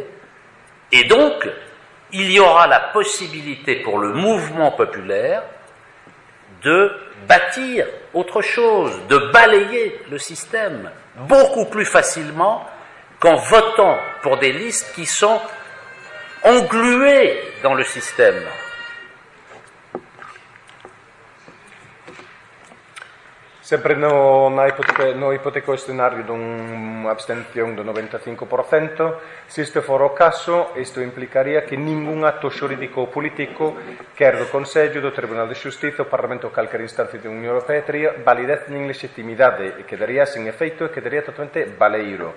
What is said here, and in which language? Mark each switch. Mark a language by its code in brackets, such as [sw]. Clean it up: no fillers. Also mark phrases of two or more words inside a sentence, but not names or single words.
[fr] Et donc, il y aura la possibilité pour le mouvement populaire de bâtir autre chose, de balayer le système beaucoup plus facilement qu'en votant pour des listes qui sont engluées dans le système. [gl] Sempre no hipotético escenario de una abstención do 95%, se este fora o caso, isto implicaría que ningún acto xurídico ou político, quer do Consello, do Tribunal de Xustiza, o Parlamento ou calquera instancia da Unión Europea, teria validez nin legitimidade, e quedaría sen efeito e quedaría totalmente baleiro.